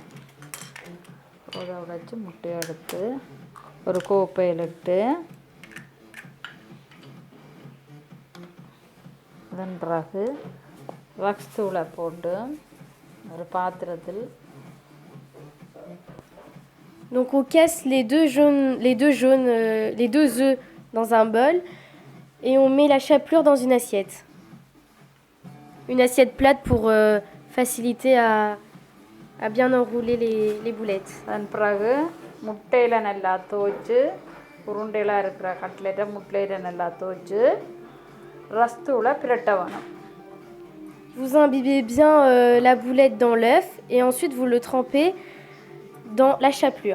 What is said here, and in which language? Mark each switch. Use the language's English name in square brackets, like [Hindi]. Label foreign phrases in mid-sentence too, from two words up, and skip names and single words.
[Tamil] உடைச்சு முட்டையை எடுத்து ஒரு கோப்பையில் இட்டு அதன் பிறகு ரக்ஸ் தூளை போட்டு ஒரு பாத்திரத்தில். [French] Donc on casse les deux œufs dans un bol et on met la chapelure dans une assiette. Une assiette plate pour faciliter à bien enrouler les boulettes. [Tamil] அதன் பிறகு முட்டையில் நல்லா துவைச்சு உருண்டையில் இருக்கிற கட்லெட்டை முட்டையில் நல்லா துவைச்சு ரஸ்தூளை பிரட்ட வேணும். [French] Vous imbibez bien la boulette dans l'œuf et ensuite vous le trempez dans la chapelure.